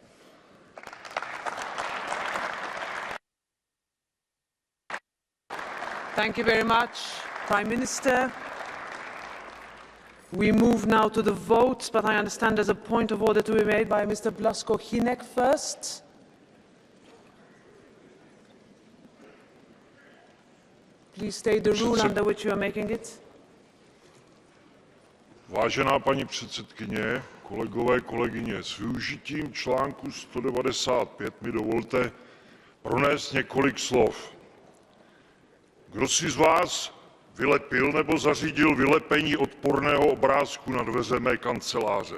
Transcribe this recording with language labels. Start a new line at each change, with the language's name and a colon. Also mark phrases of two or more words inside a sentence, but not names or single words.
English: Thank you very much, Prime Minister. We move now to the votes, but I understand there's a point of order to be made by Mr. Blasko-Hinek first. Please state the rule under which you are making it.
Czech: Vážená paní předsedkyně, kolegové, kolegyně, s využitím článku 195 mi dovolte pronést několik slov. Kdo si z vás vylepil nebo zařídil vylepení odporného obrázku na dveře mé kanceláře?